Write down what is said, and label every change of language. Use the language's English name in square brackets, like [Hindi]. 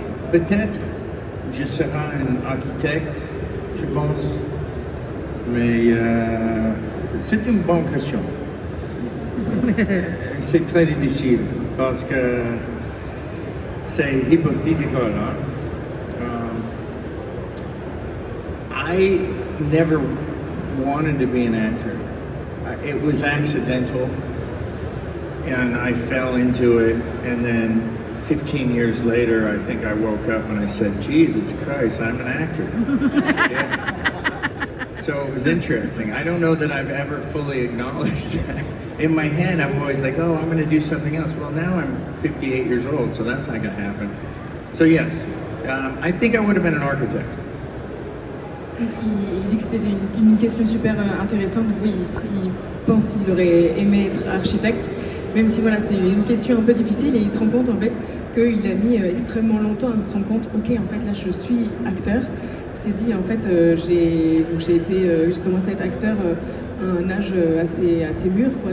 [French] Peut-être je serai un architecte, je pense, mais c'est une bonne question. C'est très difficile parce que c'est hypothétical. Hein? [English] I never wanted to be an actor. It was accidental, and I fell into it, and then 15 years later, I think I woke up and I said, Jesus Christ, I'm an actor. Yeah. So it was interesting. I don't know that I've ever fully acknowledged that. In my head, I'm always like, oh, I'm going to do something else. Well, now I'm 58 years old, so that's not going to happen. So yes, I think I would have been an architect. [French] Il dit que c'était une question super intéressante. Oui, il pense qu'il aurait aimé être architecte, même si voilà, c'est une question un peu difficile, et il se rend compte en fait qu'il a mis extrêmement longtemps à se rendre compte, ok, en fait là je suis acteur. Il s'est dit en fait j'ai commencé à être acteur à un âge assez mûr, quoi.